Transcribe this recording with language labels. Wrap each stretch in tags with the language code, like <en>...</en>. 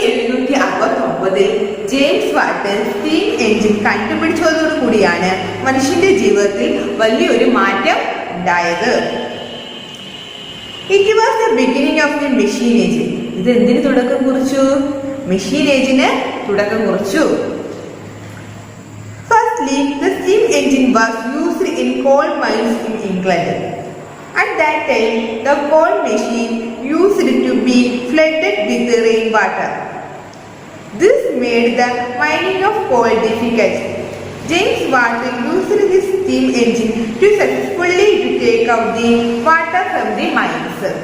<ml>1769 James Watt steam engine കണ്ടുപിടിച്ചതോടുകൂടിയാണ് മനുഷ്യന്റെ ജീവിതത്തിൽ വലിയൊരു മാറ്റം ഉണ്ടായത്.</ml> <en>It was the beginning of the machine age.</en> <ml>ഇത് എന്തിന് തുടക്കം കുറിച്ചു? മെഷീൻ ഏജിന് തുടക്കം കുറിച്ചു.</ml> <en>Firstly, the steam engine was used in coal mines in England. At that time, the coal machine used to be flooded with rainwater. This made the mining of coal difficult. James Watt used his steam engine to successfully take out the water from the mines.</en>